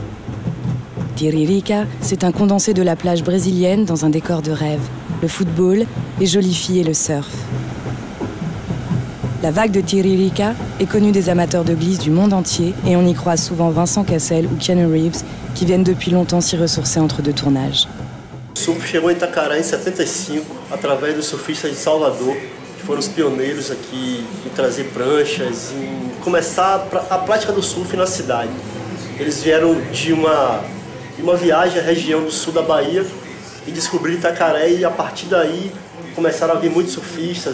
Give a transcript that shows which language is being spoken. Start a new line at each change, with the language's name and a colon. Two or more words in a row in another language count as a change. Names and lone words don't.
French: Tiririca, c'est un condensé de la plage brésilienne dans un décor de rêve. Le football, les jolies filles et le surf. La vague de Tiririca est connue des amateurs de glisse du monde entier et on y croise souvent Vincent Cassel ou Keanu Reeves qui viennent depuis longtemps s'y ressourcer entre 2 tournages.
Portuguese: O surf chegou em Itacaré em 75 através dos surfistas de Salvador, que foram os pioneiros aqui em trazer pranchas, em começar a prática do surf na cidade. Eles vieram de uma viagem à região do sul da Bahia e descobriram Itacaré e a partir daí começaram a vir muitos surfistas.